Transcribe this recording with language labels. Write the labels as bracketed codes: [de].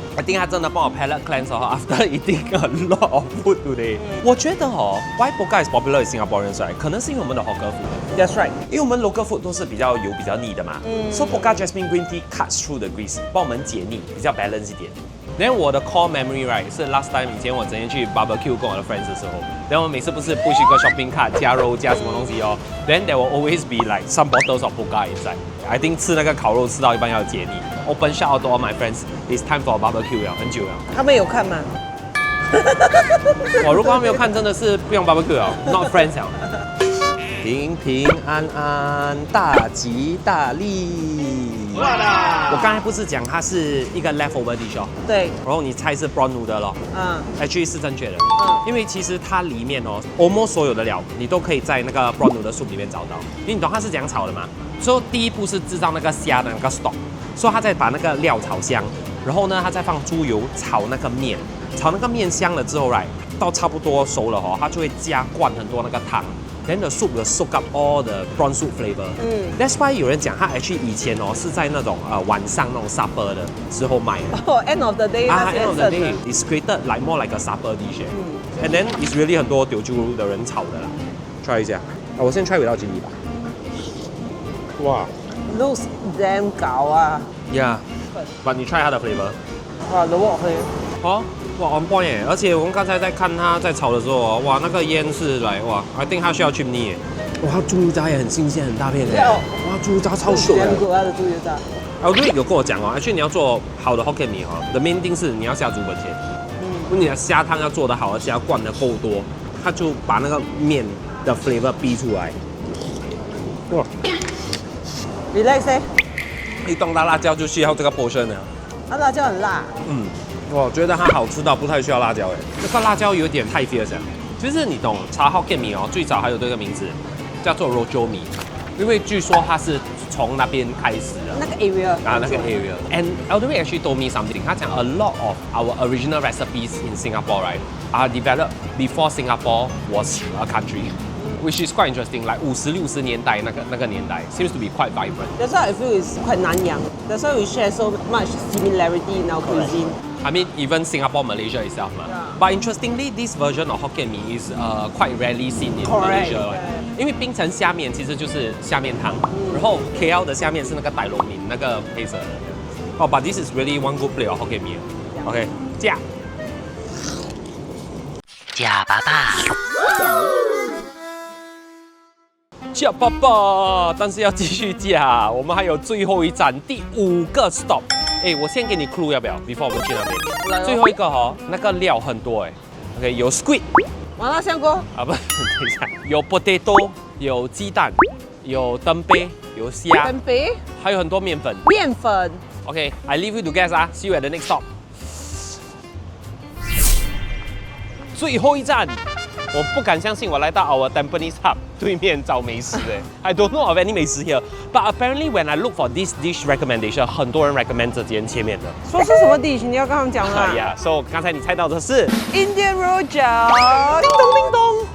[en] I think [zh] 他真的帮我 [en] palate cleanse 哦 ，after eating a lot of food today。 [zh] 我觉得哦 [en] ，Why Pokka is popular in Singaporeans right？ [zh] 可能是因为我们的 hawker food。 [en] That's right。 [zh] 因为我们 local food 都是比较油、比较腻的嘛。 [en] So Pokka Jasmine Green Tea cuts through the grease， [zh] 帮我们解腻，比较 [en] balance 一点。 Then 我的 core memory right 是 last time [zh] 以前我整天去 [en] barbecue 跟我的 friends 的时候， [zh] 然后我每次不是 [en] push 一个 shopping cart 加肉加什么东西哦 ，then there will always be like some bottles of Pokka inside。 I think [zh] 吃那个烤肉吃到一半要解腻。 [en] Open shout out to all my friends, it's time for barbecue 了，很久了。 [zh] 他们有看吗？我如果他没有看，真的是不用 barbecue 了 ， [en] not friends [zh] 了。平平安安，大吉大利。我刚才不是讲它是一个 leftover dish 哦，对。然后你猜是 prawn noodle 咯，actually 是正确的。因为其实它里面哦 ，almost 所有的料你都可以在那个 prawn noodle soup 里面找到。因为你懂它是怎样炒的吗？所以第一步是制造那个虾的那个 stock， 所以它再把那个料炒香，然后呢，它再放猪油炒那个面，炒那个面香了之后，right， 到差不多熟了哦，它就会加灌很多那个汤。 [en] then the soup will soak up all the prawn soup flavor. That's why 有人讲它 actually [zh] 以前哦是在那种晚上那种 [en] supper 的时候卖的。哦，end of the day 那些 end of the day is created like more like a supper dish. And then it's really [zh] 很多teochew 的人炒的啦。 [en] try 一下，我先 try without chili 吧。哇，looks damn 搞啊！，Yeah，but 你 try 它的 flavor。哇，the wok 哦，哇 on point 耶！ [zh] 而且我们刚才在看它在炒的时候哦，哇，那个烟是来哇 ， [en] I think [zh] 它需要 chimney 耶。哇，它猪油渣也很新鲜，很大片的。哇，猪油渣超秀的。它的猪油渣。 Audrey 有跟我讲哦，actually 你要做好的 Hokkien 米哦， [en] the main thing [zh] 是你要下猪本钱。你的虾汤要做得好，而且要灌得够多，它就把那个面的 flavor 逼出来。哇 [en] ，relax 欸。 [zh] 一动到辣椒就需要这个 portion 了。它辣椒很辣。我觉得它好吃到不太需要辣椒哎，这个辣椒有点太 fierce 了。其实你懂茶 Hokkien 米哦，最早还有这个名字叫做 Rojo 米，因为据说它是从那边开始的。那个 area 那个 area。 [en] And Audrey actually told me something. [zh] 他讲 [en] a lot of our original recipes in Singapore, right, are developed before Singapore was a country, which is quite interesting. Like 50、60年代 [zh] 那个年代 [en] seems to be quite vibrant. That's why I feel it's quite 南洋。 That's why we share so much similarity in our cuisine. I mean, even Singapore, Malaysia itself. But interestingly, this version of Hokkien Mee is quite rarely seen in Malaysia. [zh] 因为槟城虾面其实就是虾面汤，然后 KL 的虾面是那个傣龙面，那个黑色的。 [en] Oh, but this is really one good plate of Hokkien Mee. [zh] OK， 加。假爸爸，加爸爸，但是要继续加，我们还有最后一站，第5个 stop。哎，我先给你 clue 要不要 ？Before 我们去那边，最后一个哦，那个料很多哎。 [en] OK， 有 squid。 [zh] 麻辣香锅啊不，等一下，有 potato， 有鸡蛋，有灯杯，有虾，灯杯，还有很多面粉。面粉。 [en] OK，I leave you to guess 啊 ，See you at the next stop。 [zh] 最后一站，我不敢相信我来到 our Tampines Hub 对面找美食哎 ， [en] I don't know of any [zh] 美食 here， [en] but apparently when I look for this dish recommendation， [zh] 很多人 recommend 这间前面的。说是什么 dish？ 你要跟他们讲吗 [en] ？Yeah，so [zh] 刚才你猜到的是 [en] Indian Rojak， 叮咚叮咚。